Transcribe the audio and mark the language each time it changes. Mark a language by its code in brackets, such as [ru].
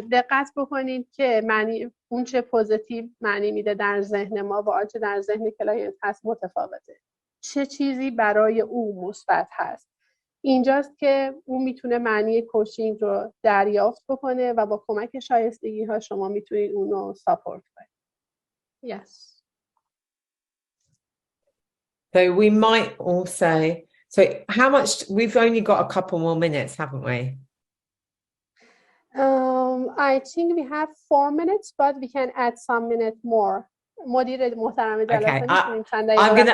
[fa] دقت بکنید که معنی اون چه پوزیتیو معنی میده در ذهن ما و آنچه در ذهن کلاینت هست متفاوته. چه چیزی برای او مثبت هست. اینجاست که اون میتونه معنی کوچینگ رو دریافت بکنه و با کمک شایستگی ها شما میتونید اون رو ساپورت کنید. [en] Yes. So we might also, so how much, we've only got a couple more minutes, haven't we? I think we have 4 minutes, but we can add some minutes more. [fa] مدیر محترم جلسه میتونیم چند دقیقه